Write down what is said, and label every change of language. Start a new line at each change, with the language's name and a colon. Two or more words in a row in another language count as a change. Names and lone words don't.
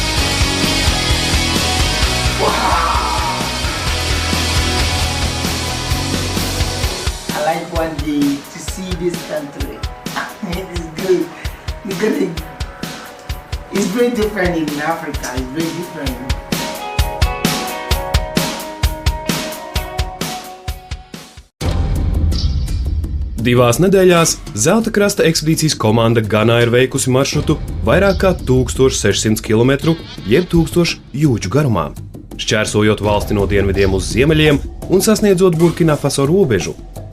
English: Wow. I like one day to see this country. It is good. It's very different in Africa. It's very different.
Latvian: Divās nedēļās Zelta krasta ekspedīcijas komanda Ganā ir veikusi maršrutu vairāk kā 1600 km, jeb 1000 jūdžu garumā, šķērsojot valsti no dienvidiem uz ziemeļiem un sasniedzot Burkina Faso robežu.